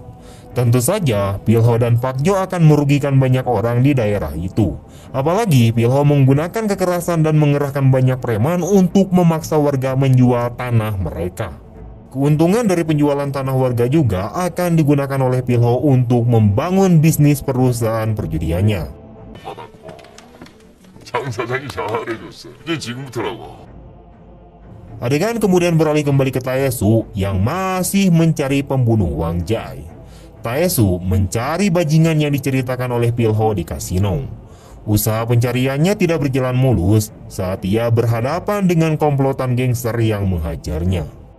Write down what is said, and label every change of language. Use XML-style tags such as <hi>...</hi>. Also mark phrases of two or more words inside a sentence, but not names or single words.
<id>Tentu saja, Pilho dan Pak Jo akan merugikan banyak orang di daerah itu. Apalagi Pilho menggunakan kekerasan dan mengerahkan banyak preman untuk memaksa warga menjual tanah mereka. Keuntungan dari penjualan tanah warga juga akan digunakan oleh Pilho untuk membangun bisnis perusahaan perjudiannya.</id> <ko>장 사장이 잘해줬어. 이제 지금부터라고.</ko> <id>Adegan kemudian beralih kembali ke Taesu yang masih mencari pembunuh Wang Jai. Taesu mencari bajingan yang diceritakan oleh Pilho di kasino. Usaha pencariannya tidak berjalan mulus saat ia berhadapan dengan komplotan gangster yang menghajarnya.</id>